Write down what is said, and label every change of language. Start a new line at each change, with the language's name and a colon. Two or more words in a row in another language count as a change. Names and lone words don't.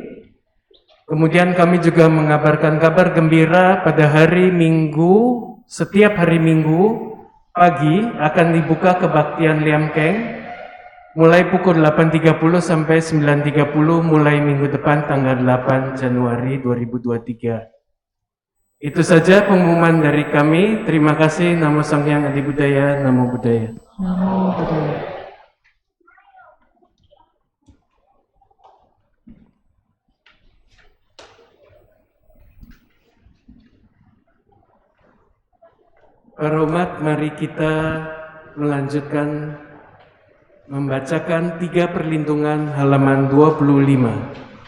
Indonesian: Kemudian kami juga mengabarkan kabar gembira pada hari Minggu, setiap hari Minggu pagi akan dibuka kebaktian Liamkeng mulai pukul 8.30 sampai 9.30 mulai minggu depan tanggal 8 Januari 2023. Itu saja pengumuman dari kami. Terima kasih.
Pali: Namo Sang Hyang Adi Budaya, Namo Buddhaya. Namo Buddhaya.
Indonesian: Para umat, mari kita melanjutkan membacakan 3 perlindungan halaman 25.